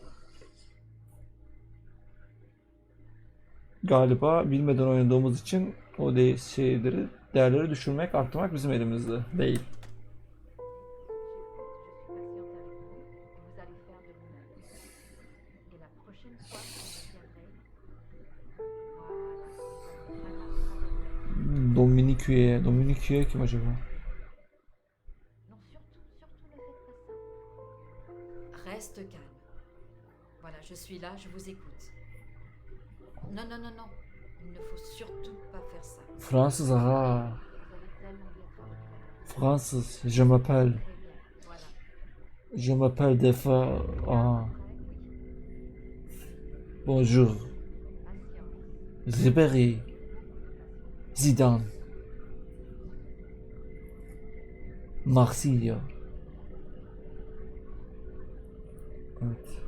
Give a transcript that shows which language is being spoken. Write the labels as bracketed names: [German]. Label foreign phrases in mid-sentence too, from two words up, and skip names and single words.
[Turkish] Galiba bilmeden oynadığımız için o şeyleri, değerleri düşürmek, arttırmak bizim elimizde değil. Dominiku'ya kim acaba? [French] Reste calme. Voilà, je suis là, je vous écoute. Non, non, non, non. Il ne faut surtout pas faire ça. [Turkish] Fransız ha. [French] Vous allez tellement bien travailler. Fransız. Je m'appelle. Très bien, voilà. Je m'appelle Defa. Ah. Bonjour. Ribéry. Zidane. [Turkish] Marsilya. Evet.